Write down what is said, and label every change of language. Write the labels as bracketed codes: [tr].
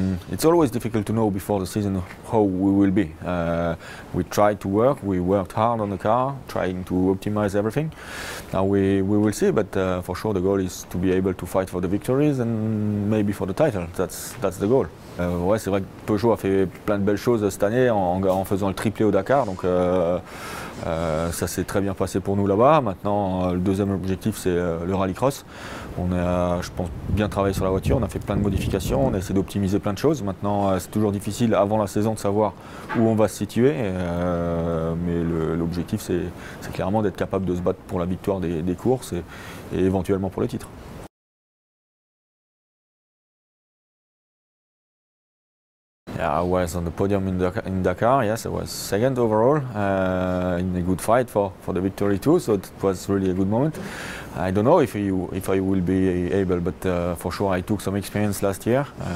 [en] It's always difficult to know before the season how we will be. We tried to work, we worked hard on the car, trying to optimize everything. Now we will see, but for sure the goal is to be able to fight for the victories and maybe for the title. That's the goal. [fr] Ouais, c'est vrai que Peugeot a fait plein de belles choses cette année en faisant le triplé au Dakar, donc ça s'est très bien passé pour nous là-bas. Maintenant, le deuxième objectif, c'est le rallycross. On a, je pense, bien travaillé sur la voiture, on a fait plein de modifications, on a essayé d'optimiser plein de choses. Maintenant, c'est toujours difficile avant la saison de savoir où on va se situer, mais l'objectif, c'est clairement d'être capable de se battre pour la victoire des courses et éventuellement pour le titre. [en] I was on the podium in Dakar, yes, I was second overall, in a good fight for the victory too, so it was really a good moment. I don't know if I will be able, but for sure I took some experience last year.